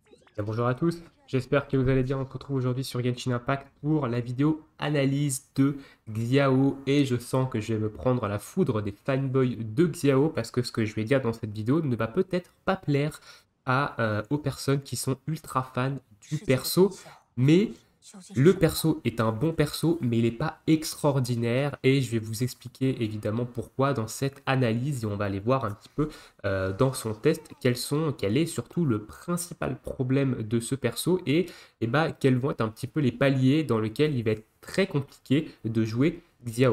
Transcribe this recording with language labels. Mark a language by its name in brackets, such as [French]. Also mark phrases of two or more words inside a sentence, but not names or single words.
[French] Bien, bonjour à tous, j'espère que vous allez bien. On se retrouve aujourd'hui sur Genshin Impact pour la vidéo analyse de Xiao et je sens que je vais me prendre la foudre des fanboys de Xiao parce que ce que je vais dire dans cette vidéo ne va peut-être pas plaire aux personnes qui sont ultra fans du [Chinese] 世界的真 [French] perso, [Chinese] 相 [French] mais [Chinese] 究竟是 [French] le [Chinese] 什么？ [French] perso est un bon perso, mais il n'est pas extraordinaire et je vais vous expliquer évidemment pourquoi dans cette analyse et on va aller voir un petit peu dans son test quel est surtout le principal problème de ce perso et bah, quels vont être un petit peu les paliers dans lesquels il va être très compliqué de jouer Xiao.